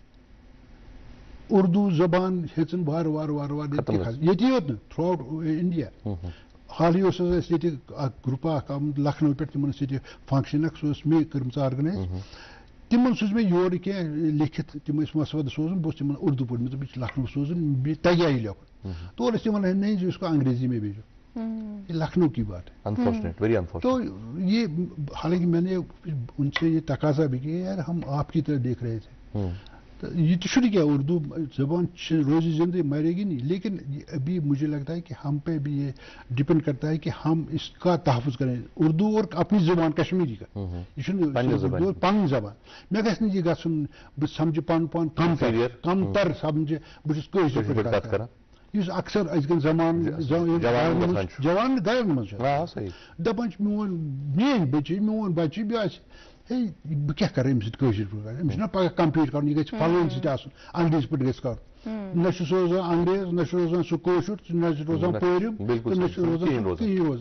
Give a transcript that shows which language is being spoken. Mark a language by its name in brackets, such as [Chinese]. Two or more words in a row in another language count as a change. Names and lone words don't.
[Kashmiri] اردوٗ زبان ہیٚژٕن وارٕ وارٕ ییٚتی یوت نہٕ [English] throughout India. [Kashmiri] حالٕے اوس حظ اَسہِ ییٚتہِ اکھ گرُپ اکھ آمُت لکھنؤ پٮ۪ٹھ, تِمن ٲس ییٚتہِ فنکشن اکھ, سُہ ٲس مےٚ کٔرمٕژ آرگنایز. تِمن سوٗز مےٚ یورٕ کینٛہہ لیکھِتھ, تِم ٲسۍ مسودٕ سوزُن, بہٕ اوسُس تِمن اردوٗ پٲٹھۍ, مےٚ دوٚپ یہِ چھُ لکھنؤ سوزُن, بیٚیہِ تگیٛا یہِ لیکھُن. تورٕ ٲسۍ تِمن [Urdu] نہیں جو اس کو انگریزی میں بھیجو, یہ لکھنؤ کی بات ہے. تو یہ حالانکہ میں نے ان سے یہ تقاضا بھی کیا یار ہم آپ کی طرح دیکھ رہے تھے. یہ تو چھٹی کیا, اردو زبان روزی زندگی مرے گی نہیں, لیکن ابھی مجھے لگتا ہے کہ ہم پہ بھی یہ ڈپینڈ کرتا ہے کہ ہم اس کا تحفظ کریں. اردو اور اپنی زبان کشمیری کا, [Kashmiri] یہ پن زبان. مےٚ گژھِ نہٕ یہِ گژھُن بہٕ سمجھٕ پنُن پان کم تر سمجھٕ بہٕ چھُس کٲشِر پٲٹھۍ کتھ کران. یُس اکثر أزکٮ۪ن جوان گرن منٛز چھُ دپان چھِ میون بچہِ بیٚیہِ آسہِ بہ کیا کر أمس سۭتۍ پٲٹھۍ أمِس چھُنہ پگاہ کمپیٖٹ کَرُن یہِ گژھِ پھلٲنۍ سۭتۍ آسُن انگریٖزِ پٲٹھۍ گژھِ کَرُن نہ چھُ سُہ روزان انگریز نہ چھُ روزان سُہ کٲشُر نہ چھُ روزان پٲرِم تہٕ نہ چھُ روزان کِہیٖنۍ روزان